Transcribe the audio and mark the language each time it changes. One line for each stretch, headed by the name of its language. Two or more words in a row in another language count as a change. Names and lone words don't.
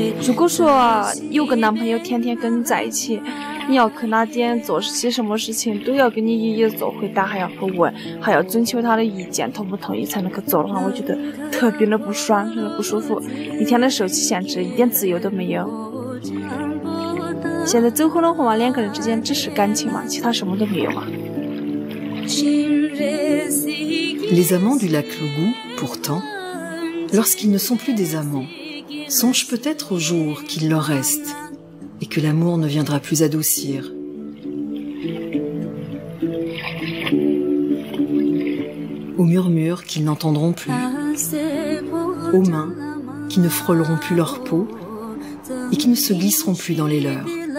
Chinese: 如果说有个男朋友天天跟你在一起，你要去哪点做些什么事情都要跟你一一做回答，还要去问，还要征求他的意见，同不同意才能去做的话，我觉得特别的不爽，真的不舒服，一天的受起限制，一点自由都没有。现在走婚的话嘛，两个人之间只是感情嘛，其他什么都没有嘛。
French: Les amants du lac Lougou, pourtant, lorsqu'ils ne sont plus des amants, songent peut-être au jour qu'il leur reste et que l'amour ne viendra plus adoucir. Aux murmures qu'ils n'entendront plus, aux mains qui ne frôleront plus leur peau et qui ne se glisseront plus dans les leurs.